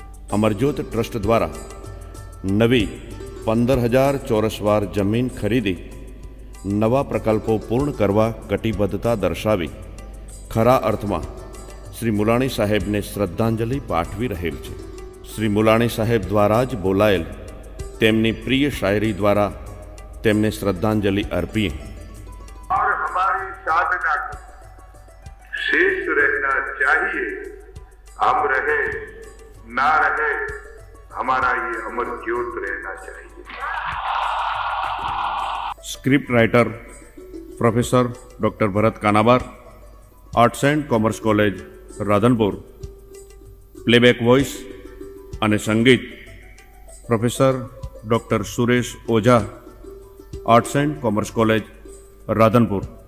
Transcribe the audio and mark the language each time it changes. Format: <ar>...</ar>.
<gu>Amarjyot trust દ્વારા નવી 15,000 ચોરસ વાર જમીન ખરીદી નવા પ્રકલ્પો પૂર્ણ કરવા કટિબદ્ધતા દર્શાવી ખરા અર્થમાં શ્રી મુલાણી સાહેબને શ્રદ્ધાંજલિ પાઠવી રહેલ છે. શ્રી મુલાણી સાહેબ દ્વારા જ બોલાયેલ તેમની પ્રિય શાયરી દ્વારા તેમને શ્રદ્ધાંજલિ અર્પીએ.</gu> <hi>और हमारी साधना को शेष रहना चाहिए. हम रहे ना रहे, हमारा ये अमर ज्योत रहना चाहिए.</hi> <gu>Script writer professor doctor Bharat Kanabar, arts and commerce college Radhanpur. Playback voice અને સંગીત professor doctor Suresh Oza, arts and commerce college Radhanpur.</gu>